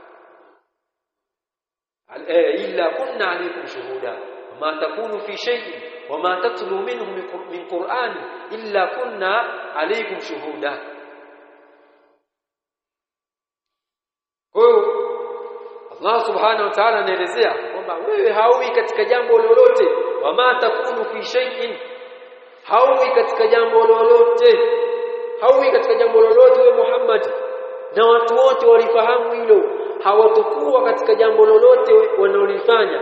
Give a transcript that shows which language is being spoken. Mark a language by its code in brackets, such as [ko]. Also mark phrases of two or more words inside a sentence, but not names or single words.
[ar] عليكم شهودا ما تكون في شأن وما تتلو منه من قرآن إلا كنا عليكم شهودا. [sw] Kwa Allah [ar] سبحانه وتعالى [sw] anaelezea kwamba wewe hauwi katika jambo lolote, [ar] وما تكون في شأن, [sw] hauwi katika jambo lolote, hauwi katika jambo lolote wewe Muhammad, na watu wote walifahamu hilo, hawatakuwa katika jambo lolote wanalolifanya.